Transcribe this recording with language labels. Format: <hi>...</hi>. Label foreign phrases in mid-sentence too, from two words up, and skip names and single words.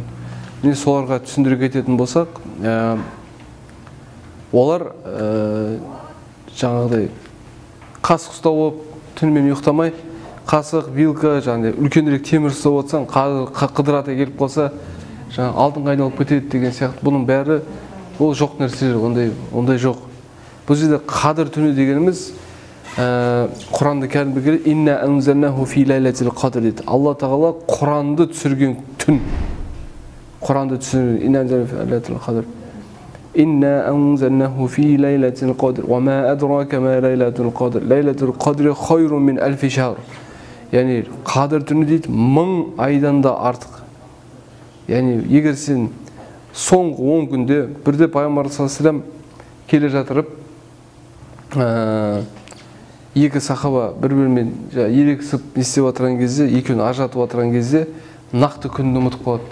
<kk>Міне соларға түсіндіре кететін болсақ, олар жаңағыдай қасық ұстап алып, түнімен ұйықтамай, қасық, вилка, үлкенірек темір ұстап отырсаң, Қыдыр ата келіп қалса, алдыңға айналып кетеді деген сияқты. Бұның бәрі ол жоқ нәрселер, ондай жоқ. Бұл жерде қадір түні дегеніміз Құранды кәрімде келеді,</kk> <ar>«إنا أنزلناه في ليلة القدر» дейді.</ar> <kk>Алла тағала Құранды түсірген түн. Құранды түсірген</kk> <ar>«إنا أنزلناه في ليلة القدر». «إنا أنزلناه في ليلة القدر وما أدراك ما ليلة القدر ليلة القدر خير من ألف شهر».</ar> <kk>Яғни қадір түні дейді, 1000 айдан да артық. Яғни егер сен соңғы 10 күнде бірде пайғамбар саллаллаху келе жатырып, екі сахаба бір-бірімен ерегісіп не істеп отырған кезде, екеуін ажыратып отырған кезде нақты күнді ұмытып қалады.</kk>